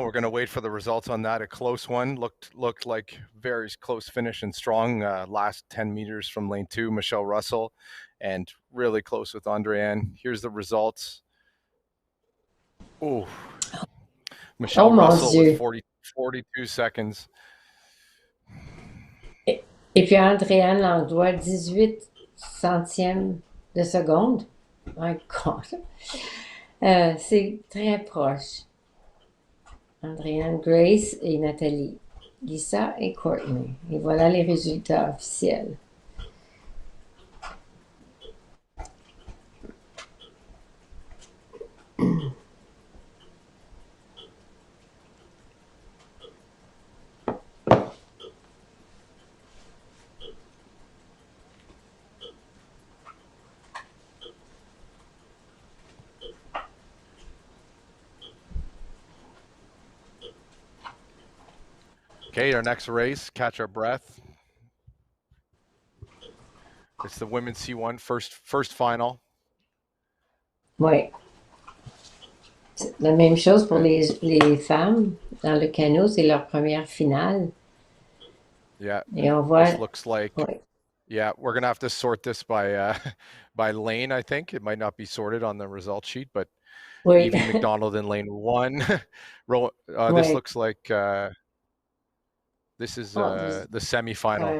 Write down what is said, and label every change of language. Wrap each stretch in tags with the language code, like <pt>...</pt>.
<en>We're going to wait for the results on that. A close one. Looked like very close finish and strong. Last 10 meters from lane 2, Michelle Russell, and really close with Andrienne. Here's the results. Ooh. Michelle Russell with 42 seconds.</en> <fr>Et puis Andréane Langlois, 18 centièmes de seconde.</fr> <en>My God.</en> <fr>C'est très proche. Andréane, Grace et Nathalie. Lisa et Courtney. Et voilà les résultats officiels.</fr> <en>Okay, our next race, catch our breath. It's the women's C1 first final.</en> <fr>Oui. C'est la même chose pour les femmes. Dans le canot, c'est leur première finale.</fr> <en>Yeah.</en> <fr>Et on voit.</fr> <en>This looks like.</en> <fr>Oui.</fr> <en>Yeah, we're gonna have to sort this by by lane. I think it might not be sorted on the result sheet, but</en> <fr>Oui.</fr> <en>Evie McDonald in lane 1. This</en> <fr>Oui.</fr> <en>looks like This is Oh, there's the semifinal.</en>